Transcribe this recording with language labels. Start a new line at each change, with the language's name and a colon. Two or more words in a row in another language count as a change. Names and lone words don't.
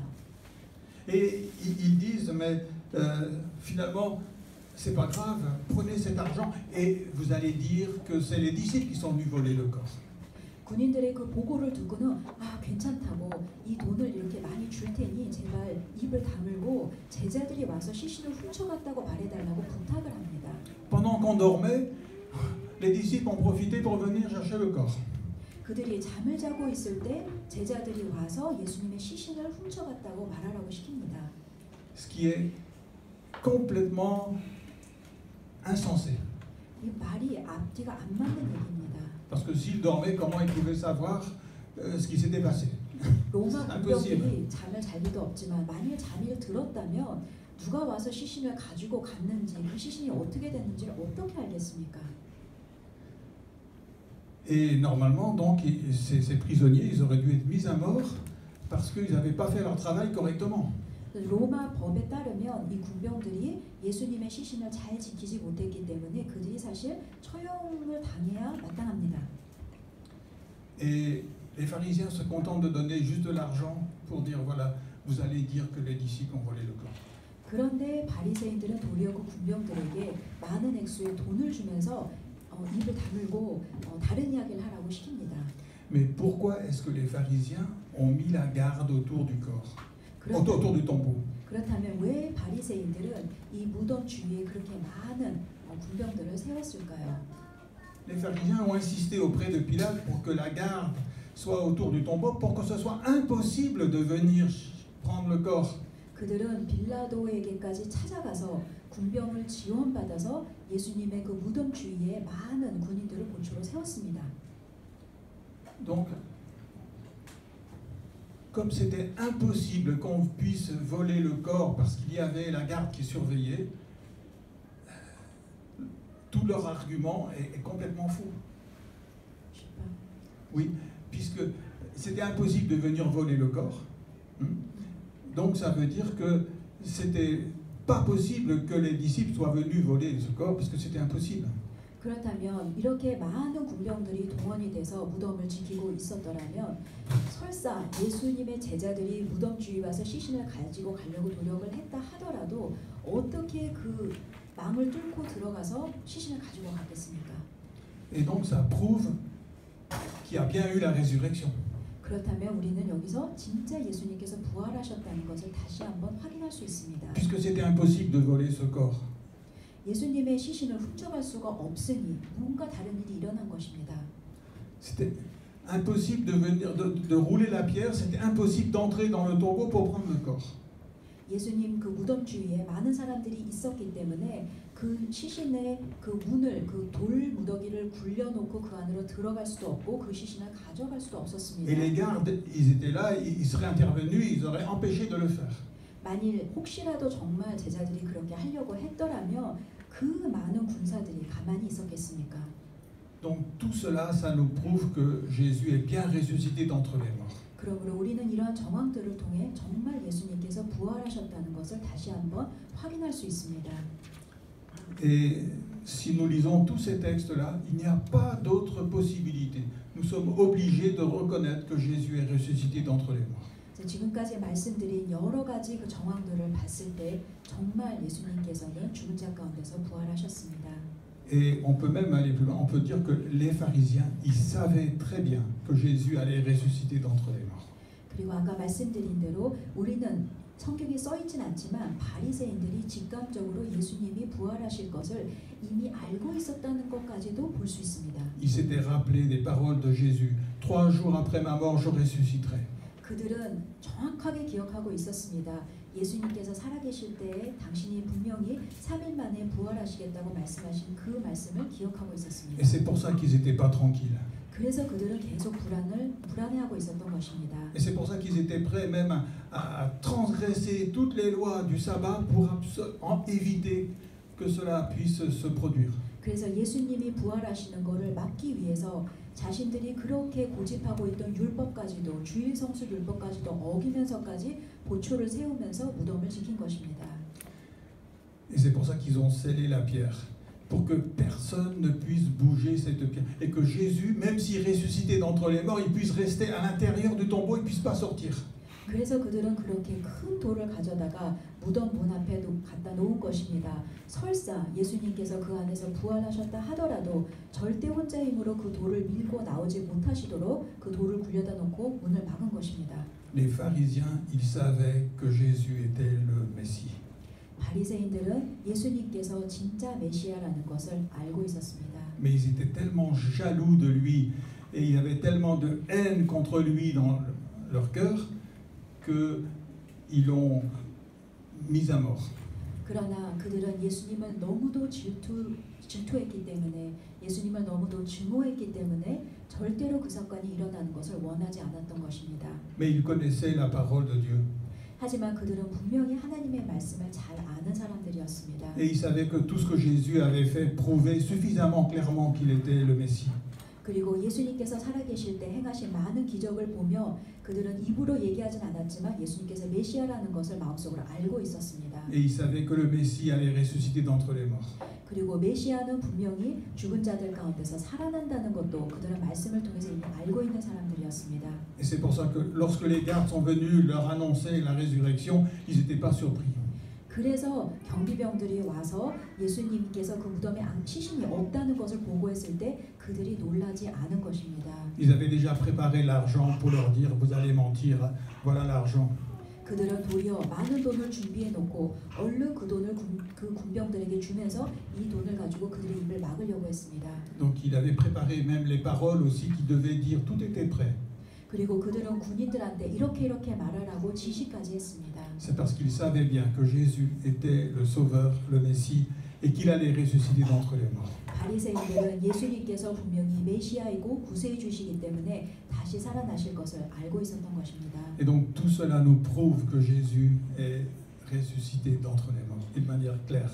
French: Et ils disent, mais finalement, c'est pas grave, prenez cet argent et vous allez dire que c'est les disciples qui sont venus voler le corps.
Korean: 군인들의 그 보고를 듣고는 괜찮다고 이 돈을 이렇게 많이 줄 테니 제발 입을 다물고 제자들이 와서 시신을 훔쳐갔다고 말해달라고 부탁을 합니다.
French: Pendant qu'on dormait, les disciples ont profité pour venir chercher le corps.
Korean: 그들이 잠을 자고 있을 때 제자들이 와서 예수님의 시신을 훔쳐갔다고 말하라고 시킵니다.
French: Ce qui est complètement insensé.
Korean: 이 말이 앞뒤가 안 맞는 얘기입니다.
French: Parce que s'ils dormaient, comment ils pouvaient savoir ce qui s'était passé?
Korean: 로마 군병들이 잠을 잘 리도 없지만 만일 잠을 들었다면 누가 와서 시신을 가지고 갔는지 그 시신이 어떻게 됐는지를 어떻게 알겠습니까?
French: Et normalement, donc, ces prisonniers, ils auraient dû être mis à mort parce qu'ils n'avaient pas fait leur travail correctement.
Korean: 로마 법에 따르면 이 군병들이 예수님의 시신을 잘 지키지 못했기 때문에 그들이 사실 처형을 당해야 마땅합니다.
French: Et les pharisiens se contentent de donner juste de l'argent pour dire voilà, vous allez dire que les disciples ont volé le corps.
Korean: 그런데 바리새인들은 도리어 그 군병들에게 많은 액수의 돈을 주면서 입을 다물고 다른 이야기를 하라고 시킵니다.
French: Mais pourquoi est-ce que les pharisiens ont mis la garde autour du corps, autour du tombeau?
Korean: 그렇다면 왜 바리새인들은 이 무덤 주위에 그렇게 많은 군병들을 세웠을까요?
French: Les pharisiens ont insisté auprès de Pilate pour que la garde soit autour du tombeau, pour que ce soit impossible de venir prendre le corps.
Korean: 그들은 빌라도에게까지 찾아가서 군병을 지원받아서 예수님의 그 무덤 주위에 많은 군인들을 보초로 세웠습니다.
French: Donc, comme c'était impossible qu'on puisse voler le corps parce qu'il y avait la garde qui surveillait, tout leur argument est complètement faux. Oui, puisque c'était impossible de venir voler le corps. Donc ça veut dire que c'était pas possible que les disciples soient venus voler ce corps, parce que c'était impossible.
Korean: 그렇다면 이렇게 많은 군병들이 동원이 돼서 무덤을 지키고 있었더라면 설사 예수님의 제자들이 무덤 주위에 와서 시신을 가지고 가려고 노력을 했다 하더라도 어떻게 그 망을 뚫고 들어가서 시신을 가지고 갔겠습니까?
French: Et donc ça prouve qu'il y a bien eu la résurrection.
Korean: 그렇다면 우리는 여기서 진짜 예수님께서 부활하셨다는 것을 다시 한번 확인할 수 있습니다.
French: Puisque c'était impossible de voler ce corps.
Korean: 예수님의 시신을 훔쳐갈 수가 없으니 뭔가 다른 일이 일어난 것입니다.
French: C'était impossible de venir, de rouler la pierre, c'était impossible d'entrer dans le tombeau pour prendre le corps.
Korean: 예수님 그 무덤 주위에 많은 사람들이 있었기 때문에 그 시신의 그 문을 그 돌 무더기를 굴려놓고 그 안으로 들어갈 수도 없고 그 시신을 가져갈 수도 없었습니다.
French: Et les gardes, ils étaient là, ils seraient intervenus, ils auraient empêché de le faire.
Korean: 만일 혹시라도 정말 제자들이 그렇게 하려고 했더라면 그 많은 군사들이 가만히 있었겠습니까?
French: Donc tout cela, ça nous prouve que Jésus est bien ressuscité d'entre les morts.
Korean: 그러므로 우리는 이러한 정황들을 통해 정말 예수님께서 부활하셨다는 것을 다시 한번 확인할 수 있습니다.
French: Et si nous lisons tous ces textes-là, il n'y a pas d'autre possibilité. Nous sommes obligés de reconnaître que Jésus est ressuscité d'entre les morts.
Korean: 지금까지 말씀드린 여러 가지 그 정황들을 봤을 때 정말 예수님께서는 죽은 자 가운데서 부활하셨습니다.
French: Et on peut même aller plus loin, on peut dire que les pharisiens, ils savaient très bien que Jésus allait ressusciter d'entre les morts.
Korean: 그리고 아까 말씀드린 대로 우리는 성경에 써 있진 않지만 바리새인들이 직감적으로 예수님이 부활하실 것을 이미 알고 있었다는 것까지도 볼 수 있습니다.
French: Ils s'étaient rappelés des paroles de Jésus. 3 jours après ma mort, je ressusciterai.
Korean: 그들은 정확하게 기억하고 있었습니다. 예수님께서 살아계실 때에 당신이 분명히 3일 만에 부활하시겠다고 말씀하신 그 말씀을 기억하고 있었습니다.
French: Et c'est pour ça qu'ils n'étaient pas tranquilles.
Korean: 그래서 그들은 계속 불안해하고 있었던 것입니다.
French: Et c'est pour ça qu'ils étaient prêts même à transgresser toutes les lois du sabbat pour éviter que cela puisse se produire.
Korean: 그래서 예수님이 부활하시는 것을 막기 위해서 자신들이 그렇게 고집하고 있던 율법까지도 주일 성수 율법까지도 어기면서까지 보초를 세우면서 무덤을 지킨 것입니다.
French: Et c'est pour ça qu'ils ont scellé la pierre, pour que personne ne puisse bouger cette pierre. Et que Jésus, même s'il ressuscitait d'entre les morts, il puisse rester à l'intérieur du tombeau, il ne puisse pas sortir.
Korean: 그래서 그들은 그렇게 큰 돌을 가져다가 무덤 문 앞에 갖다 놓은 것입니다. 설사 예수님께서 그 안에서 부활하셨다 하더라도 절대 혼자 힘으로 그 돌을 밀고 나오지 못하시도록 그 돌을 굴려다 놓고 문을 막은 것입니다.
French: Les pharisiens, ils savaient que Jésus était le Messie.
Korean: 바리새인들은 예수님께서 진짜 메시아라는 것을 알고 있었습니다.
French: Mais ils étaient tellement jaloux de lui et il y avait tellement de haine contre lui dans leur cœur qu'ils l'ont mis à mort.
Korean: 그러나 그들은 예수님을 너무도 질투했기 때문에 예수님을 너무도 증오했기 때문에 절대로 그 사건이 일어나는 것을 원하지 않았던 것입니다.
French: Mais ils connaissaient la parole de Dieu.
Korean: 하지만 그들은 분명히 하나님의 말씀을 잘 아는 사람들이었습니다.
French: Et ils savaient que tout ce que Jésus avait fait prouvait suffisamment clairement qu'il était le Messie.
Korean: 그리고 예수님께서 살아계실 때 행하신 많은 기적을 보며 그들은 입으로 얘기하진 않았지만 예수님께서 메시아라는 것을 마음속으로 알고 있었습니다.
French: Et ils savaient que le Messie allait ressusciter d'entre les morts.
Korean: 그리고 메시아는 분명히 죽은 자들 가운데서 살아난다는 것도 그들은 말씀을 통해서 이미 알고 있는 사람들이었습니다.
French: Et c'est pour ça que lorsque les gardes sont venus leur annoncer la résurrection, ils n'étaient pas surpris.
Korean: 그래서 경비병들이 와서 예수님께서 그 무덤에 시신이 없다는 것을 보고했을 때 그들이 놀라지 않은 것입니다.
French: Ils avaient déjà préparé l'argent pour leur dire vous allez mentir, voilà l'argent.
Korean: 그들은 도리어 많은 돈을 준비해 놓고 얼른 그 돈을 그 군병들에게 주면서 이 돈을 가지고 그들의 입을 막으려고 했습니다.
French: Donc il avait préparé même les paroles aussi qu'il devait dire, tout était prêt.
Korean: 그리고 그들은 군인들한테 이렇게 말하라고 지시까지 했습니다.
French: C'est parce qu'ils savaient bien que Jésus était le Sauveur, le Messie, et qu'il allait ressusciter d'entre les morts.
Korean: 바리새인들은 예수님께서 분명히 메시아이고 구세주시기 때문에 다시 살아나실 것을 알고 있었던 것입니다.
French: Et donc tout cela nous prouve que Jésus est ressuscité d'entre les morts, et de manière claire.